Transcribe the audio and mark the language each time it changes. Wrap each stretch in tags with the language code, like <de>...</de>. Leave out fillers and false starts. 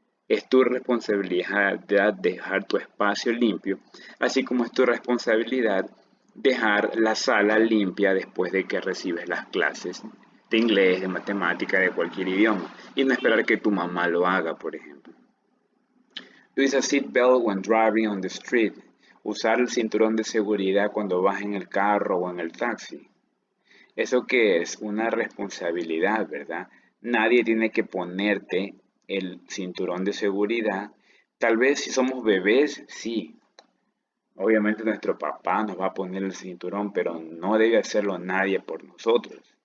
<es>Es tu responsabilidad dejar tu espacio limpio, así como es tu responsabilidad dejar la sala limpia después de que recibes las clases de inglés, de matemática, de cualquier idioma, y no esperar que tu mamá lo haga, por ejemplo.</es> <en>Use a seatbelt when driving on the street.</en> <es>Usar el cinturón de seguridad cuando vas en el carro o en el taxi. ¿Eso qué es? Una responsabilidad, ¿verdad? Nadie tiene que ponerte el cinturón de seguridad. Tal vez si somos bebés, sí. Obviamente nuestro papá nos va a poner el cinturón, pero no debe hacerlo nadie por nosotros.</es>